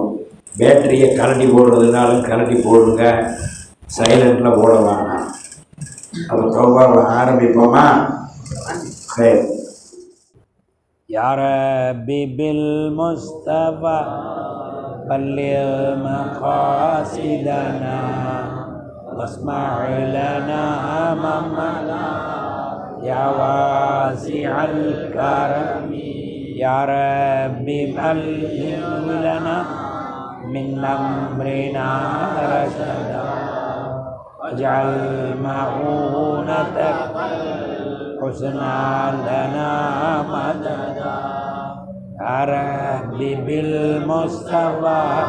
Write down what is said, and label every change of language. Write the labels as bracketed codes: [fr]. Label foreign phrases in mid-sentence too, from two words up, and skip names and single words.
[ta] பேட்டரியை கலட்டி போடுறதுனாலும் கலட்டி போடுங்க, சைலண்டில் போட வேணாம். அப்போ தௌபாவை ஆரம்பிப்போமா? சரி. [ar] يا ربي بالمصطفى بلغ مقاصدنا واسمع لنا أمامنا يا واسع الكرم يا رب بلغ لنا من أمرنا رشدا واجعل معونتك حسنا لنا مددا يا رب بالمصطفى